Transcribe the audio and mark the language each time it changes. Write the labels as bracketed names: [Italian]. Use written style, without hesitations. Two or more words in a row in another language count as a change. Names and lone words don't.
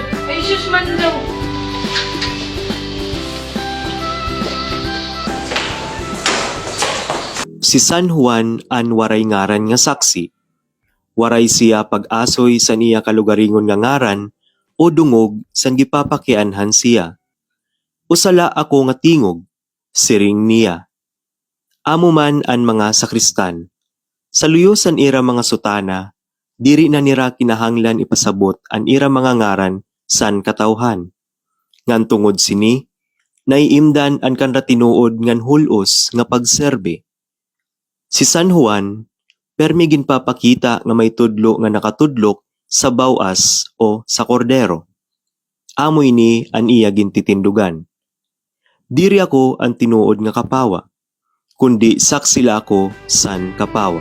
[Waray] Ay, sus man daw. Si San Juan an waray ngaran nga saksi. Waray siya pag-asoy sa niya kalugaringon nga ngaran o dungog san gipapakianhan siya. Usala ako nga tingog, siring niya. Amo man an mga sakristan. Sa luyosan ira mga sutana, diri na nira kinahanglan ipasabot an ira mga ngaran san katawhan. Ngan tungod sini, naiimdan an kanra tinuod ngan hulos nga pagserbe. Si San Juan, permi ginpapakita nga may tudlo nga nakatudlok sa bawas o sa kordero. Amoy ni an iya gintitindugan. Diri ako ang tinuod nga kapawa, kundi saksila ako san kapawa.